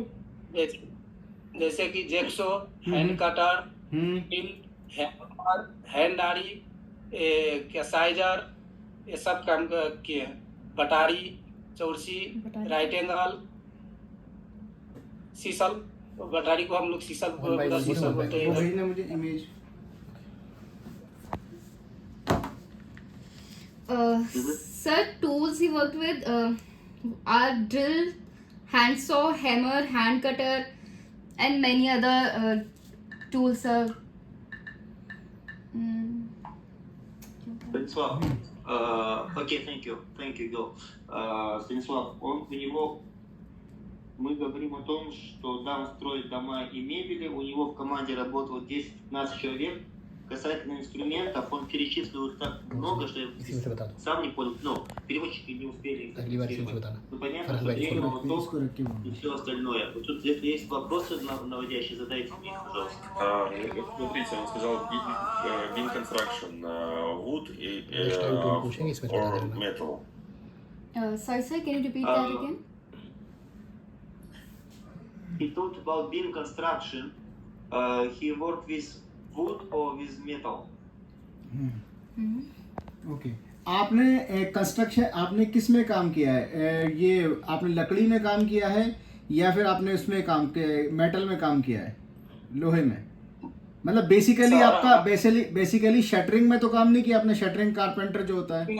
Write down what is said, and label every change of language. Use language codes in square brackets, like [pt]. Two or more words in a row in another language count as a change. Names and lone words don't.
[hi] जैसे कि जैक्सो, [en] hand cutter, [hi] ड्रिल, हैमर, हैंड आरी, क्या साइजर, ये सब काम किए हैं। बटारी, चौरसी, [en] right angle, [hi] सीसल, बटारी को हम लोग सीसल बोलते वो हैं। भेजना मुझे इमेज। [en] Sir, tools he worked with are drill, handsaw, hammer, hand cutter, and many other tools, sir. [ru] Станислав, окей, [en] thank you, [ru] Gil. Станислав, мы говорим о том, что да, он строит дома и мебели, у него в команде работало 10-15 человек. Касательно инструментов, он перечислил их так много, что я [hi] इसी में से बता दो। [ru] сам не понял, но переводчики не успели их [hi] अगली बार इसी में से [ru] зафиксировать. [hi] बताना। [ru] Ну, понятно, Фархад что [hi] भाई, [ru] время, молоток [hi] इसको रख के बोलो। [ru] и все остальное. Вот тут, если есть вопросы наводящие, задайте мне их, пожалуйста. Смотрите, он сказал [en] beam construction, wood Next time [hi] तुम पूछेंगे इसमें बता [en] or [hi] देना। [en] metal. Sorry, sir, can you repeat that again? He talked about beam construction. He worked with wood or with metal. [hi] ओके, आपने कंस्ट्रक्शन आपने किस में काम किया है? ये आपने लकड़ी में काम किया है या फिर आपने उसमें काम किया, मेटल में काम किया है, लोहे में? मतलब बेसिकली आपका बेसिकली शटरिंग में तो काम नहीं किया आपने? [en] shuttering carpenter [hi] जो होता है,